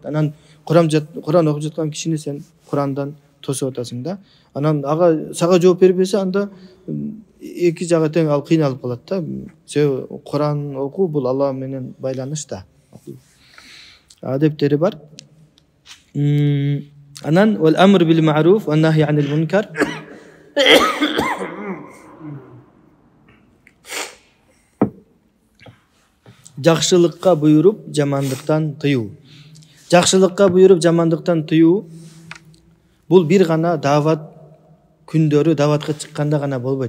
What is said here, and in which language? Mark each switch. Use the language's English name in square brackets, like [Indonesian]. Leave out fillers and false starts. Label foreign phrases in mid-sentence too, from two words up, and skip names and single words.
[Kyrgyz] Анан Куран окуп жаткан кишини сен Курандан тосуп атасың да. Анан ага сага жооп бербесе, анда эки жагы тең ал кыйналып калат да. Себеби Куран окуу бул Алла менен байланыш да. Адептери бар. [Arabic] Анан والأمر بالمعروف والنهي عن المنكر. [Kyrgyz] Жакшылыкка буйруп, жамандыктан тыюу. Жакшылыкка буйруп, жамандыктан тыюу бул бир гана дават күндөрү, даватка чыкканда гана болбойт.